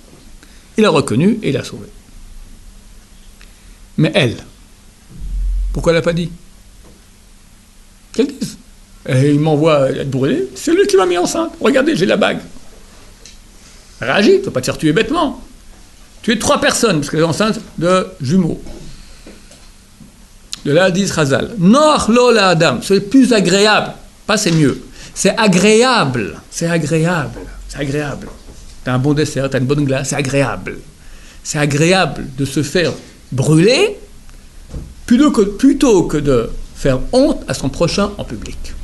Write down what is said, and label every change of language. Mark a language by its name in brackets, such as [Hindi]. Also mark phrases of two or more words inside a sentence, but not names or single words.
[French] Il a reconnu et il l'a sauvé. Mais elle, pourquoi elle n'a pas dit? Qu'elle dise. Et il m'envoie être brûlé, c'est lui qui m'a mis enceinte. Regardez, j'ai la bague. Réagis, tu ne vas pas te faire tuer bêtement. Tuer 3 personnes, parce qu'elle est enceinte de jumeaux. De là, dit Chazal. [Hebrew] נוח לו לאדם, [French] c'est plus agréable, pas c'est mieux. C'est agréable. C'est agréable. C'est agréable. T'as un bon dessert, t'as une bonne glace, c'est agréable. C'est agréable de se faire brûler plutôt que de faire honte à son prochain en public.